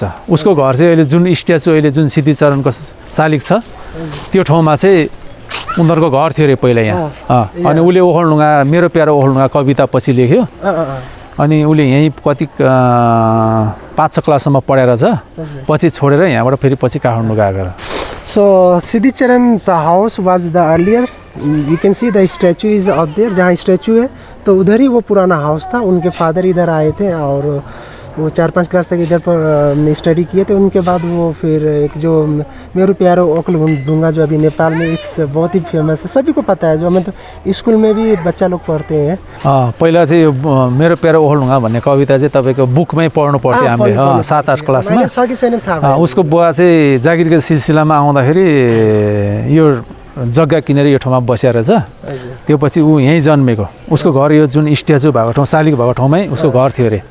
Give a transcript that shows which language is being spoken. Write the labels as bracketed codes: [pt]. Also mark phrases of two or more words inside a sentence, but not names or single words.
[ne] उसको घर चाहिँ अहिले जुन स्ट्याचु अहिले जुन सिद्धिचरणको शालिग छ त्यो ठाउँमा चाहिँ उनीहरूको घर थियो अरे पहिला यहाँ. अनि उसले ओखलढुङ्गा, मेरो प्यारो ओखलढुङ्गा कविता पछि लेख्यो. अनि उसले यहीँ कति 5 क्लाससम्म पढेर छ, पछि छोडेर यहाँबाट फेरि पछि काठमाडौँ गएको. [en] So Siddhicharan, the house was the earlier. You can see the statue is out there. [hi] जहाँ स्टैचू है तो उधर ही वो पुराना हाउस था. उनके फादर इधर आए थे और वो 4-5 क्लास तक इधर पर स्टडी किए थे. उनके बाद वो फिर एक जो मेरो प्यारो ओखलढुङ्गा जो अभी नेपाल में इट्स बहुत ही फेमस है, सभी को पता है. जो मतलब स्कूल में भी बच्चा लोग पढ़ते हैं. [ne] पहिला चाहिँ यो मेरो प्यारो ओखलढुङ्गा भन्ने कविता चाहिँ तपाईँको बुकमै पढ्नु पर्थ्यो हामीले 7-8 क्लासमा. उसको बुवा चाहिँ जागिरको सिलसिलामा आउँदाखेरि यो जग्गा किनेर यो ठाउँमा बसेर छ. त्यो पछि ऊ यहीँ जन्मेको. उसको घर यो जुन स्ट्याचु भएको ठाउँ, शालिग भएको ठाउँमै उसको घर थियो अरे.